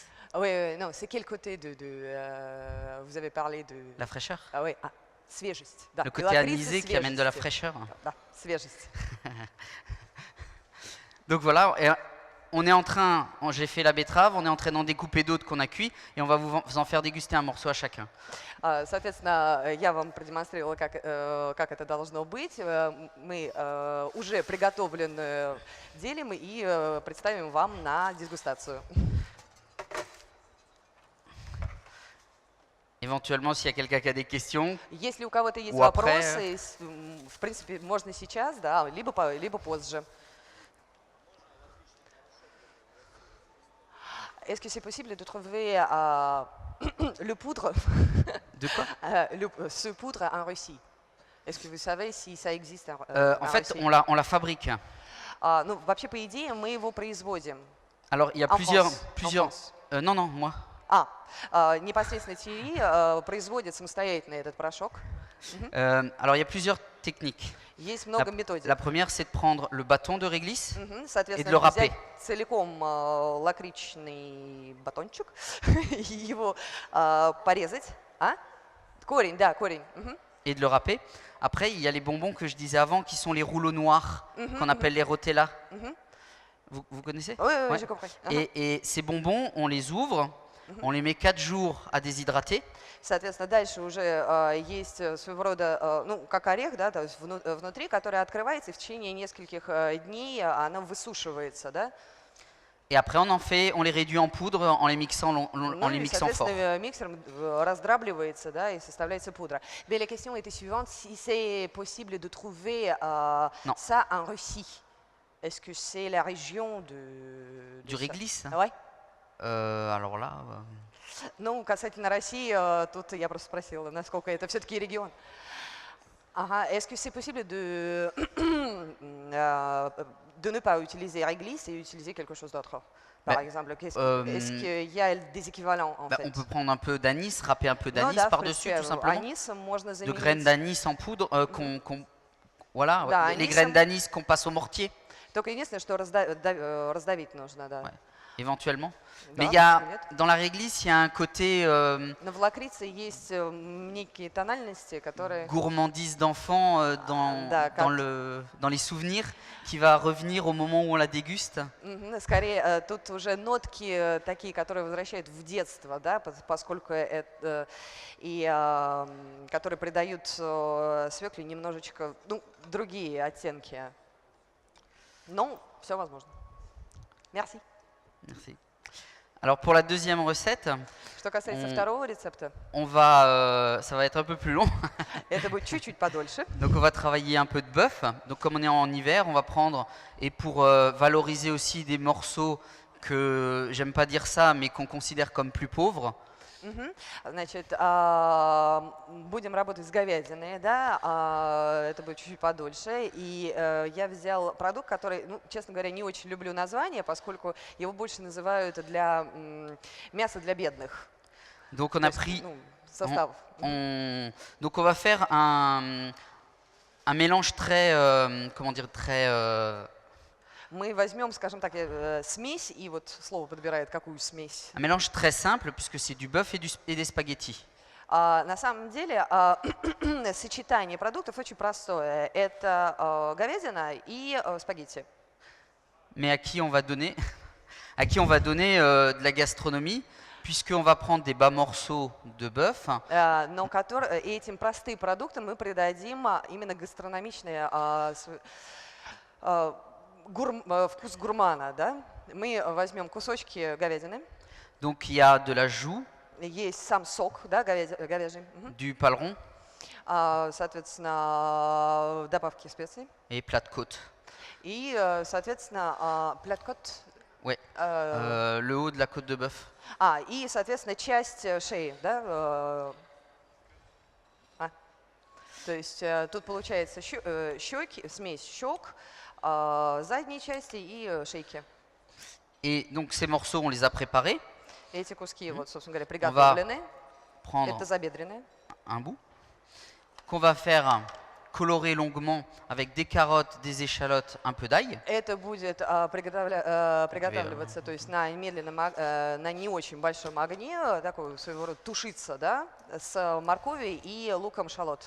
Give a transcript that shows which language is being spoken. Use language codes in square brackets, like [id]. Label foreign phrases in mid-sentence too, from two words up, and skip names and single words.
[fr] Oui, non, c'est quel côté vous avez parlé de... La fraîcheur. Ah oui, [ru] свежесть. Да. [fr] Le côté anisé qui amène de la fraîcheur. [ru] Да, свежесть. [fr] Donc voilà, et on est en train, j'ai fait la betterave, on est en train d'en découper d'autres qu'on a cuits et on va vous en faire déguster un morceau à chacun. [ru] Соответственно, я вам продемонстрировала, как это должно быть. Мы уже приготовленное делим и представим вам на дегустацию. [fr] Éventuellement, s'il y a quelqu'un qui a des questions. [ru] Если у кого-то есть [fr] Ou après, [ru] вопросы, в принципе, можно сейчас, да, либо позже. [fr] Est-ce que c'est possible de trouver le poudre, De quoi ce poudre en Russie? Est-ce que vous savez si ça existe en En fait, Russie? on la fabrique. [ru] Ну, вообще, по идее, мы его производим. [fr] Alors, il y a En plusieurs. France. Non, non, moi. [ru] Непосредственно Thierry производит самостоятельно этот порошок. [fr] Alors, il y a plusieurs techniques. [ru] Есть много методик. [fr] La première, c'est de prendre le bâton de réglisse et de le [ru] Соответственно, [fr] râper. [ru] взять целиком лакричный батончик и его порезать. Корень, да, корень. [fr] Et de le râper. Après, il y a les bonbons que je disais avant, qui sont les rouleaux noirs, qu'on appelle les rotella. Vous connaissez? Oui, oui, Ouais. j'ai compris. Et ces bonbons, on les ouvre, on les met 4 jours à déshydrater. [ru] Соответственно, дальше уже есть своего рода, ну, как орех, да, то есть внутри, который открывается, и в течение нескольких дней она высушивается, да. [fr] Et après, on les réduit en poudre en les mixant, en les [ru] и, [fr] mixant fort. [ru] соответственно, миксером раздрабливается, да, и составляется пудра. [fr] Mais la question était suivante, si c'est possible de trouver ça en Russie. Est-ce que c'est la région de Du réglisse? Ouais. Alors là... [ru] Ну, касательно России, тут я просто спросила, насколько это все-таки регион. Ага. [fr] Est-ce que c'est possible de ne pas utiliser réglisse et utiliser quelque chose d'autre. Par Bah, exemple, euh, est-ce qu'il y a des équivalents en Bah, fait? on peut prendre un peu d'anis, râper un peu [ru] Ну [fr] d'anis [ru] да, в [fr] par-dessus, [ru] принципе, [fr] tout simplement. [ru] анис можно [fr] De graines [ru] заменить. [fr] d'anis en poudre, voilà, [ru] Да, [fr] les [ru] анисом. [fr] graines d'anis qu'on passe au mortier, [ru] Только единственное, что раздавить нужно, да. [fr] éventuellement. [ru] Да, [fr] Mais il y a, [ru] почему нет? [fr] dans la réglisse, il y a un côté [ru] Но в лакрице есть некие тональности, которые... [fr] gourmandise d'enfant [ru] Да, [fr] dans les souvenirs qui va revenir au moment où on la déguste. [ru] Скорее, тут уже нотки такие, которые возвращают в детство, да, поскольку это и которые придают свекле немножечко, ну, другие оттенки. Но все возможно. [fr] Merci. Merci. Alors pour la deuxième recette, [ru] Что касается [fr] On- [ru] второго рецепта, [fr] ça va être un peu plus long. [ru] это будет чуть-чуть подольше. [fr] Donc on va travailler un peu de bœuf. Donc comme on est en hiver, on va prendre, et pour valoriser aussi des morceaux que, j'aime pas dire ça, mais qu'on considère comme plus pauvres, Мгм. [ru] Значит, будем работать с говядиной, да, это будет чуть-чуть подольше. И я взял продукт, который, ну, честно говоря, не очень люблю название, поскольку его больше называют для мяса для бедных. [fr] donc on [ru] То [fr] a [ru] есть, [fr] pris, [ru] ну, состав. [fr] donc on va faire un mélange très, comment dire, très [ru] Мы возьмем, скажем так, смесь, и вот слово подбирает, какую смесь. un mélange très simple puisque c'est du bœuf et des spaghettis. На самом деле сочетание продуктов очень простое. Это говядина и спагетти. [fr] Mais à qui on va donner, à qui on va donner de la gastronomie, puisqu'on va prendre des bas morceaux de bœuf, [ru] Но этим простым продуктам мы придадим именно гастрономичный вкус гурмана. Да? Мы возьмем кусочки говядины, [fr] donc il y a de la joue, [ru] есть сам сок, да, говяжий, [fr] du paleron [ru] соответственно, добавки специй [fr] et plat de côte. [ru] и, соответственно, пляткот, [fr] Ouais, le haut de la côte de bœuf. [ru] и, соответственно, часть шеи, да, то есть тут получается щеки, смесь щек, задней части и шейки. [fr] Et donc ces morceaux, on les a préparés. [ru] Эти куски, вот, собственно говоря, [fr] On va [ru] приготовлены. [fr] prendre [ru] Это забедренные. [fr] un bout, qu'on va faire colorer longuement avec des carottes, des échalotes, un peu d'ail. [ru] Это будет приготавливаться, то есть на медленном, на не очень большом огне, такой своего рода тушиться, да, с морковью и луком шалот.